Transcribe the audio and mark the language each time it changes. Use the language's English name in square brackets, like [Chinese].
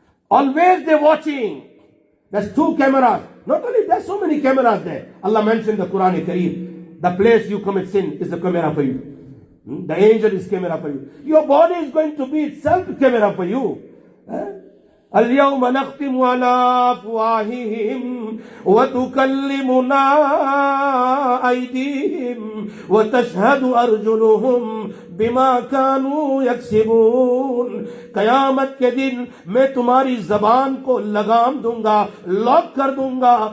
[English] Always they're watching. There's 2 cameras. Not only there's so many cameras there. Allah mentioned the Quran Kareem. The place you commit sin is the camera for you. The angel is camera for you. Your body is going to be itself camera for you. [Arabic] اليوم نختم على أفواههم وتكلمنا أيديهم وتشهد أرجلهم بما كانوا يكسبون. [Hindi] क़यामत के दिन मैं तुम्हारी जबान को लगाम दूंगा, lock कर दूंगा.